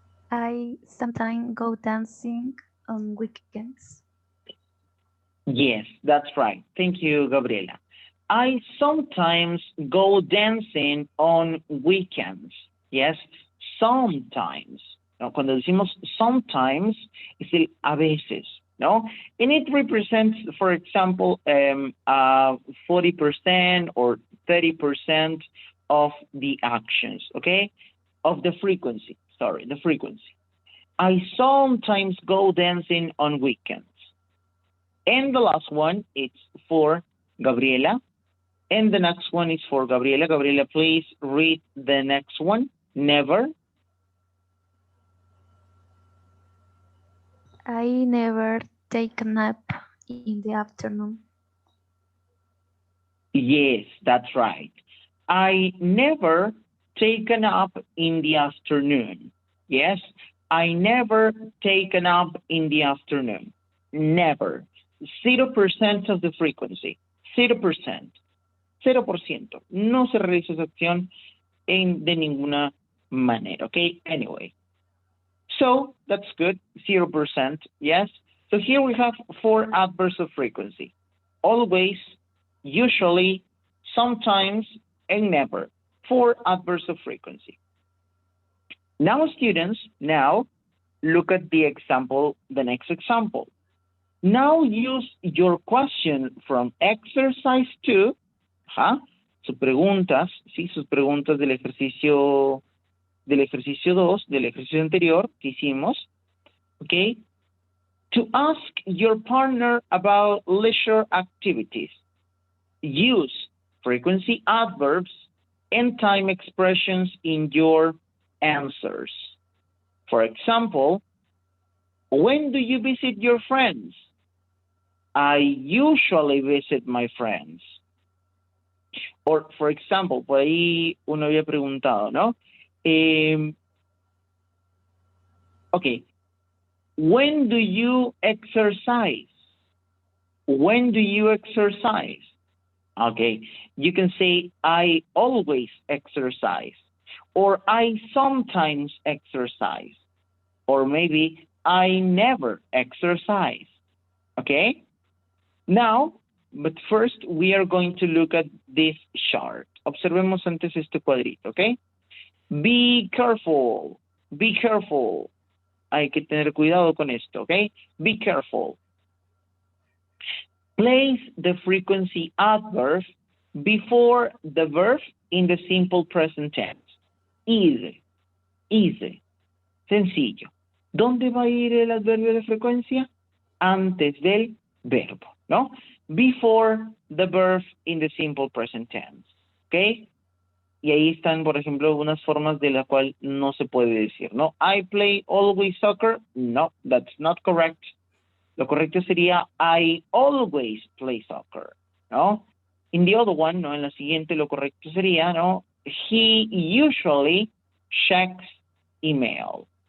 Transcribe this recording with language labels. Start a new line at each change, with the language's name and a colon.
English: I sometimes go dancing on weekends. Yes, that's right. Thank you, Gabriela. I sometimes go dancing on weekends. Yes, sometimes.
Spanish: ¿No? Cuando decimos sometimes, es el a veces, ¿no?
English: And it represents, for example, 40% or 30% of the actions, okay? Of the frequency, sorry, the frequency. I sometimes go dancing on weekends. And the last one, it's for Gabriela. And the next one is for Gabriela. Gabriela, please read the next one. Never. I never take a nap in the afternoon. Yes, that's right. I never take a nap in the afternoon. Yes, I never take a nap in the afternoon. Never. 0% of the frequency. 0%. 0%.
Spanish: No se realiza esa acción de ninguna manera.
English: Okay, anyway. So that's good. 0%. Yes. So here we have 4 adverbs of frequency. Always, usually, sometimes, and never. 4 adverbs of frequency. Now, students, now look at the example, the next example. Now use your question from exercise 2,
Spanish: sus preguntas, ¿sí? Sus preguntas del ejercicio 2, del ejercicio anterior que hicimos, okay?
English: To ask your partner about leisure activities. Use frequency adverbs and time expressions in your answers. For example, when do you visit your friends? I usually visit my friends. Or, for example,
Spanish: por ahí uno había preguntado, ¿no?
English: Okay. When do you exercise? When do you exercise? Okay. You can say, I always exercise. Or I sometimes exercise. Or maybe, I never exercise. Okay? Now, but first we are going to look at this chart.
Spanish: Observemos antes este cuadrito,
English: okay? Be careful. Be careful.
Spanish: Hay que tener cuidado con esto, okay?
English: Be careful. Place the frequency adverb before the verb in the simple present tense. Easy. Easy.
Spanish: Sencillo. ¿Dónde va a ir el adverbio de frecuencia? Antes del verbo, ¿no?
English: Before the verb in the simple present tense, ¿ok?
Spanish: Y ahí están, por ejemplo, unas formas de la cual no se puede decir, ¿no?
English: I play always soccer. No, that's not correct.
Spanish: Lo correcto sería
English: I always play soccer,
Spanish: ¿no?
English: In the other one,
Spanish: ¿no? En la siguiente lo correcto sería, ¿no?
English: He usually checks email.